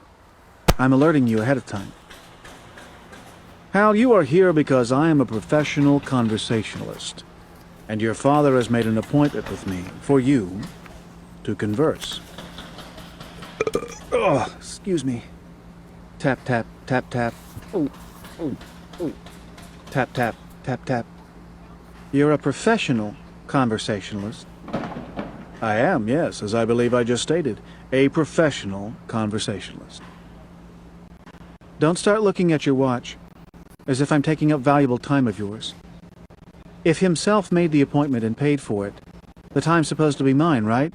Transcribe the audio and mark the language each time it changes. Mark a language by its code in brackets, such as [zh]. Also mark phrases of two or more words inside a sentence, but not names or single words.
[en] I'm alerting you ahead of time. Hal, you are here because I am a professional conversationalist, and your father has made an appointment with me, for you, to converse. Oh, excuse me. Tap, tap, tap, tap. Oh. Tap, tap, tap, tap. You're a professional conversationalist. I am, yes, as I believe I just stated. A professional conversationalist. Don't start looking at your watch, as if I'm taking up valuable time of yours. If himself made the appointment and paid for it, the time's supposed to be mine, right?